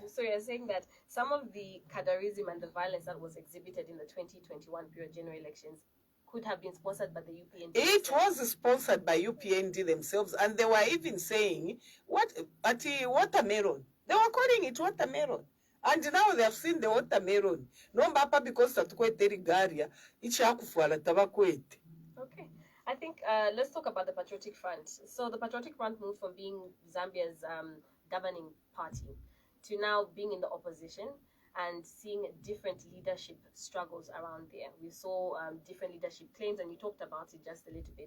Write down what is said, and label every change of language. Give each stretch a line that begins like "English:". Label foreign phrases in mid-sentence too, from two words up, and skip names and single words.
English: So you're saying that some of the Kadarism and the violence that was exhibited in the 2021 period general elections could have been sponsored by the UPND? It was sponsored by UPND themselves, and they were even saying, watermelon. They were calling it watermelon. And now they have seen the watermelon.
Bemba: No mbapa because tatukwete regalia, ichakufuala tabakwete.
English: Okay. I think let's talk about the Patriotic Front. So the Patriotic Front moved from being Zambia's governing party to now being in the opposition and seeing different leadership struggles around there. We saw different leadership claims, and you talked about it just a little bit.